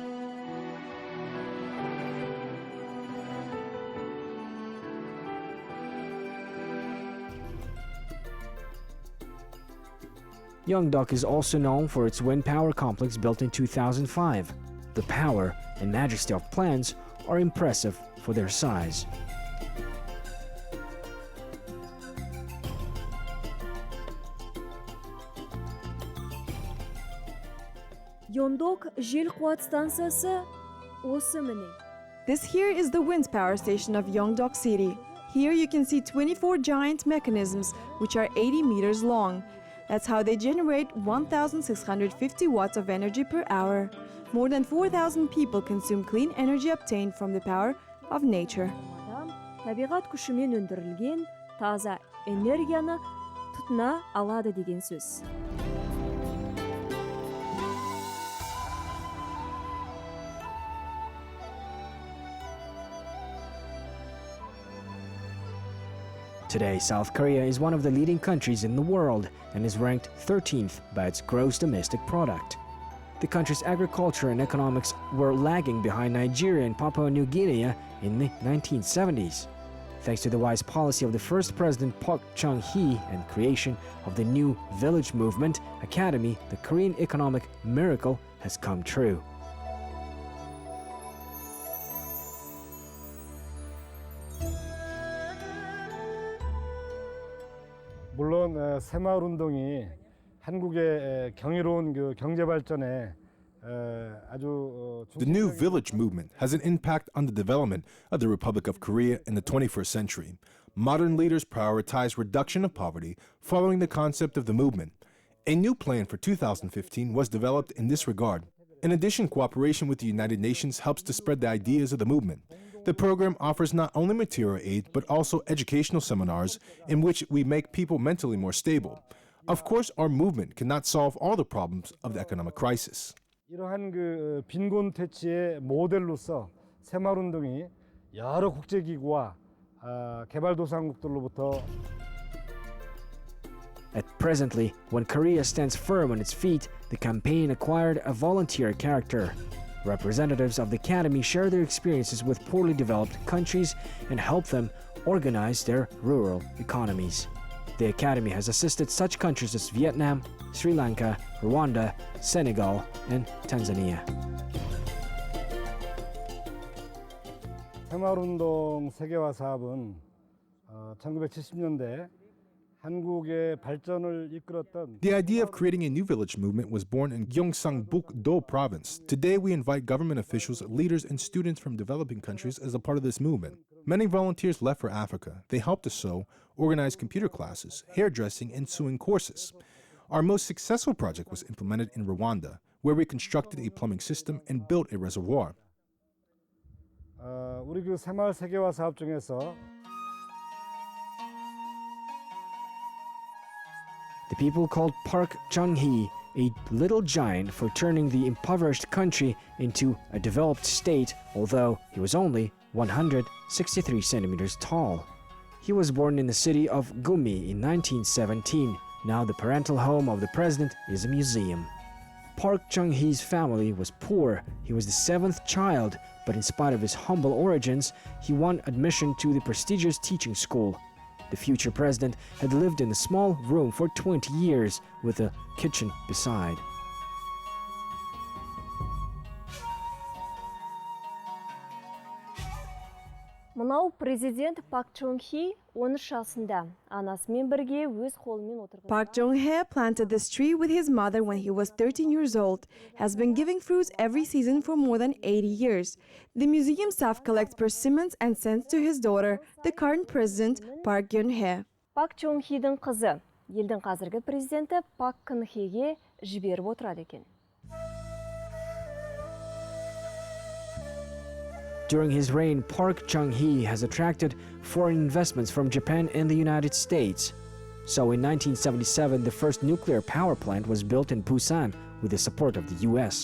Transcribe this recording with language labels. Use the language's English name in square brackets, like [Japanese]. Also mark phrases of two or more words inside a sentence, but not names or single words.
[English] Yeongdeok is also known for its wind power complex built in 2005. The power and majesty of plants are impressive for their size. [Kazakh] Yeongdeok жел қуат станциясы осы міне. [English] This here is the wind power station of Yeongdeok City. Here you can see 24 giant mechanisms which are 80 meters long. That's how they generate 1,650 watts of energy per hour. More than 4,000 people consume clean energy obtained from the power of nature. [Kazakh] Табиғат күшімен өндірілген таза энергияны тұтына алады деген сөз. [English] Today, South Korea is one of the leading countries in the world and is ranked 13th by its gross domestic product. The country's agriculture and economics were lagging behind Nigeria and Papua New Guinea in the 1970s. Thanks to the wise policy of the first president Park Chung-hee and creation of the new Village Movement Academy, the Korean economic miracle has come true. [Korean] 물론 새마을 운동이 한국의 경이로운 그 경제 발전에 아주 [English] The new village movement has an impact on the development of the Republic of Korea in the 21st century. Modern leaders prioritize reduction of poverty following the concept of the movement. A new plan for 2015 was developed in this regard. In addition, cooperation with the United Nations helps to spread the ideas of the movement. The program offers not only material aid, but also educational seminars in which we make people mentally more stable. Of course, our movement cannot solve all the problems of the economic crisis. [Korean] 이러한 그 빈곤 퇴치의 모델로서 새마을 운동이 여러 국제기구와 개발도상국들로부터 [English] Presently, when Korea stands firm on its feet, the campaign acquired a volunteer character. Representatives of the Academy share their experiences with poorly developed countries and help them organize their rural economies. The Academy has assisted such countries as Vietnam, Sri Lanka, Rwanda, Senegal, and Tanzania. [Korean] 새마을운동 세계화 사업은 1970년대 한국의 발전을 이끌었던 [English] The idea of creating a new village movement was born in Gyeongsangbuk-Do province. Today we invite government officials, leaders, and students from developing countries as a part of this movement. Many volunteers left for Africa. They helped to sew, organize computer classes, hairdressing, and sewing courses. Our most successful project was implemented in Rwanda, where we constructed a plumbing system and built a reservoir. [Korean] 우리 그 새마을 세계화 사업 중에서 [English] The people called Park Chung-hee a little giant for turning the impoverished country into a developed state, although he was only 163 centimeters tall. He was born in the city of Gumi in 1917. Now the parental home of the president is a museum. Park Chung-hee's family was poor. He was the seventh child, but in spite of his humble origins, he won admission to the prestigious teaching school. The future president had lived in a small room for 20 years with a kitchen beside. [Kazakh] Мынау президент Пак Чон Хи 13 жасында анасымен бірге өз қолымен отырған. [English] Park Chung-hee planted this tree with his mother when he was 13 years old, has been giving fruits every season for more than 80 years. The museum staff collects persimmons and sends to his daughter, the current president, Park Geun-hye. [Kazakh] Пак Чон Хидің қызы, елдің қазіргі президенті Пак Кын Хеге жіберіп отырады екен. [English] During his reign, Park Chung-hee has attracted foreign investments from Japan and the United States. So in 1977, the first nuclear power plant was built in Busan with the support of the US.